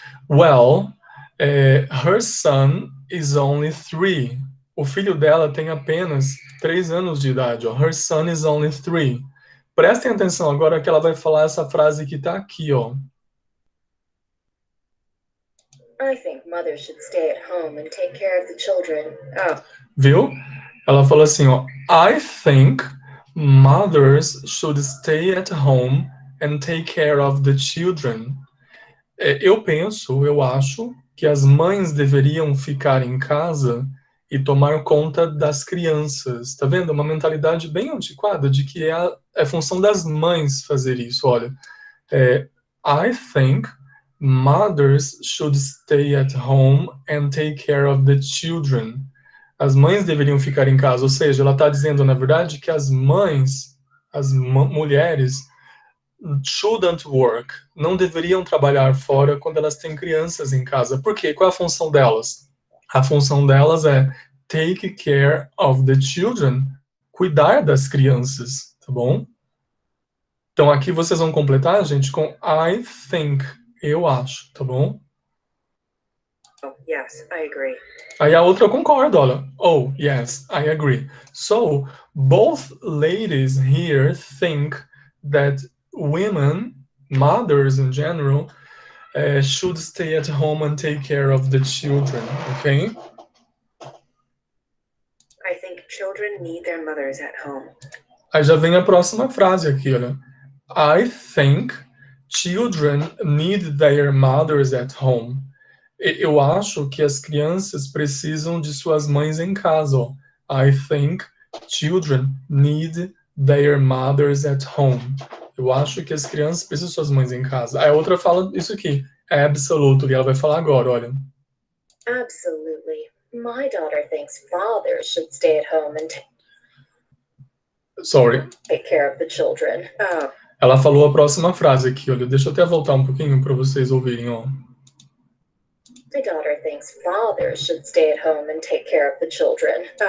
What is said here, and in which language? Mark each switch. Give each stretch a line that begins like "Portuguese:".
English: Well, her son is only 3.
Portuguese: O filho dela tem apenas 3 anos de idade. Ó.
English: Her son is only 3.
Portuguese: Prestem atenção agora que ela vai falar essa frase que está aqui, ó.
English: I think mothers should stay at home and take care of the children. Oh,
Portuguese: Viu? Ela falou assim, ó.
English: I think mothers should stay at home and take care of the children.
Portuguese: Eu acho que as mães deveriam ficar em casa e tomar conta das crianças. Tá vendo? Uma mentalidade bem antiquada de que é função das mães fazer isso.
English: Olha, I think mothers should stay at home and take care of the children.
Portuguese: As mães deveriam ficar em casa. Ou seja, ela está dizendo, na verdade, que as mães, mulheres,
English: shouldn't work,
Portuguese: não deveriam trabalhar fora quando elas têm crianças em casa. Por quê? Qual é a função delas? A função delas é
English: take care of the children,
Portuguese: cuidar das crianças, tá bom? Então aqui vocês vão completar, gente, com
English: I think,
Portuguese: eu acho, tá bom?
English: oh, yes, I agree.
Portuguese: Aí a outra eu concordo, olha.
English: Oh, yes, I agree. So, both ladies here think that women, mothers in general, should stay at home and take care of the children, okay? I think children need their mothers at home.
Portuguese: Aí já vem a próxima frase aqui, olha.
English: I think children need their mothers at home.
Portuguese: Eu acho que as crianças precisam de suas mães em casa, ó.
English: I think children need their mothers at home.
Portuguese: Eu acho que as crianças precisam de suas mães em casa. Aí a outra fala isso aqui, absolutely. Ela vai falar agora, olha.
English: Absolutely. My daughter thinks fathers should stay at home and take care of the children. Oh,
Portuguese: Ela falou a próxima frase aqui, olha. Deixa eu até voltar um pouquinho para vocês ouvirem, ó.
English: My daughter thinks fathers should stay at home and take care of the children.